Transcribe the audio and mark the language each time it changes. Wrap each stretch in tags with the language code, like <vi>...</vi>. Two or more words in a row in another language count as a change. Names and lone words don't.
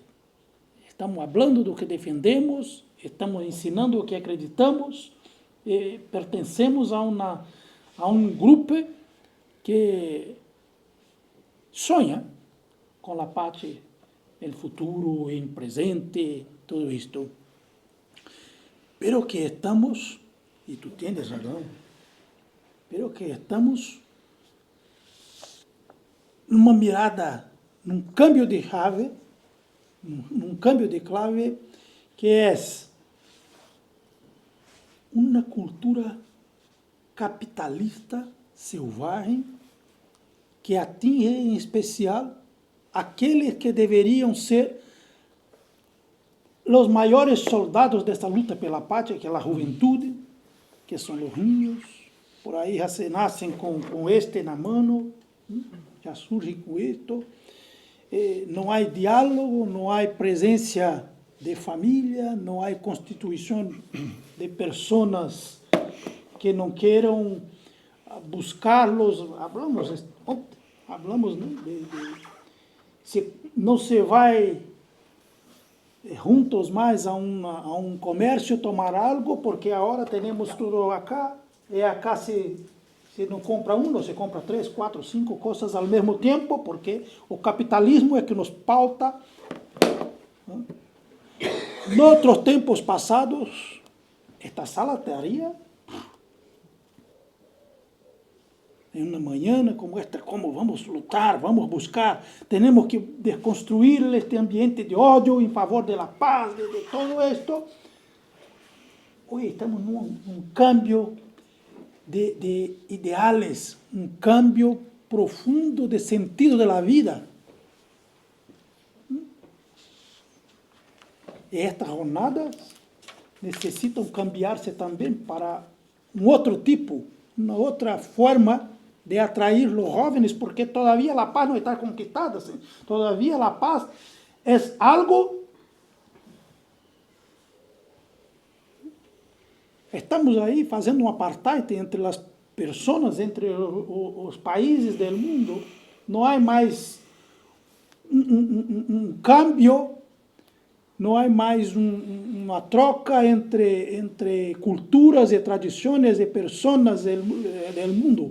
<pt>Estamos falando do que defendemos, estamos ensinando o que acreditamos, pertencemos a um grupo que sonha com a paz no futuro, no presente, tudo isto.</pt> <es>Pero que estamos,</es> <pt>e tu tienes razão,</pt> <es>pero que estamos</es> <pt>numa mirada, num cambio de chave, num</pt> <es>cambio de clave,</es> <pt>que é uma cultura capitalista selvagem que atinge em especial aqueles que deveriam ser os maiores soldados desta luta pela pátria, que é a juventude, que são os niños, por aí já se nascem com este na mão, já surgem com isto, não há diálogo, não há presença de família, não há constituição de pessoas que não queiram buscá-los. Hablamos, né, se não se vai juntos mais a um comércio tomar algo, porque agora temos tudo acá, e acá se não compra não se compra 3, 4, 5 coisas ao mesmo tempo, porque o capitalismo é que nos pauta. Em outros tempos passados, esta sala estaria em uma manhã como esta, como vamos lutar, vamos buscar, temos que desconstruir este ambiente de ódio em favor da paz,</pt> <es>de todo esto.</es> <pt>Hoje estamos num</pt> <es>cambio de ideales,</es> <pt>um cambio profundo de sentido</pt> <es>de la vida.</es> <pt>E estas jornadas necessitam cambiar-se também para um outro tipo, uma outra forma de atrair os jovens, porque todavía a paz não está conquistada, ¿sí? Todavía a paz é algo. Estamos aí fazendo um apartheid entre as pessoas, entre os países do mundo. Não há mais um câmbio, não há mais uma troca entre culturas e tradições e pessoas do mundo.</pt>